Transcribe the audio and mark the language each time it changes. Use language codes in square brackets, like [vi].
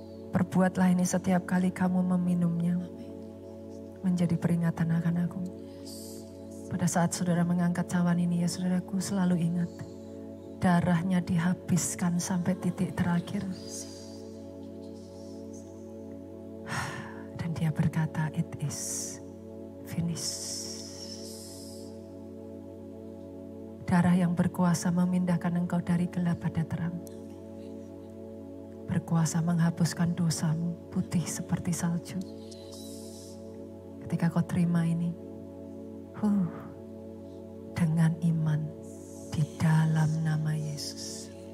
[id] Perbuatlah ini setiap kali kamu meminumnya, menjadi peringatan akan aku. Pada saat saudara mengangkat cawan ini ya saudaraku, selalu ingat, darahnya dihabiskan sampai titik terakhir. Dan dia berkata, [en] it is finished. [id] Darah yang berkuasa memindahkan engkau dari gelap pada terang. Berkuasa menghapuskan dosamu putih seperti salju. Ketika kau terima ini, dengan iman di dalam nama Yesus.